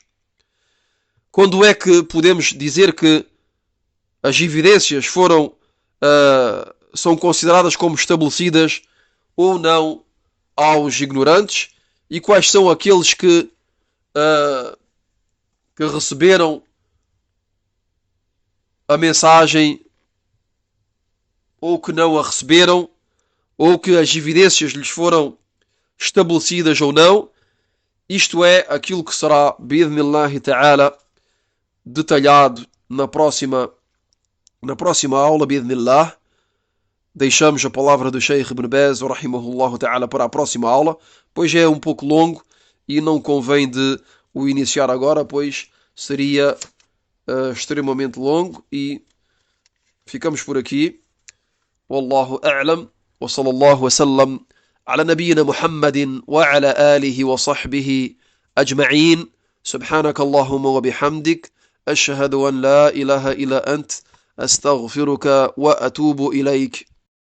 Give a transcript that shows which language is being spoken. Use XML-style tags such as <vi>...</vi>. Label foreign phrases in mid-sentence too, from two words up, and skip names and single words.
<pt>Quando é que podemos dizer que as evidências são consideradas como estabelecidas ou não aos ignorantes, e quais são aqueles que receberam a mensagem ou que não a receberam, ou que as evidências lhes foram estabelecidas ou não. Isto é aquilo que será,</pt> <ar>بإذن الله تعالى,</ar> <pt>detalhado na próxima aula, bi'idhnillah. Deixamos a palavra do Sheikh Ibn Baz,</pt> <ar>رحمه الله تعالى,</ar> <pt>para a próxima aula, pois é um pouco longo e não convém de o iniciar agora, pois seria extremamente longo. E ficamos por aqui.</pt> <ar>والله أعلم. وصلى الله وسلم على نبينا محمد وعلى آله وصحبه أجمعين. سبحانك اللهم وبحمدك. أشهد أن لا إله إلا أنت. أستغفرك وأتوب إليك.</ar>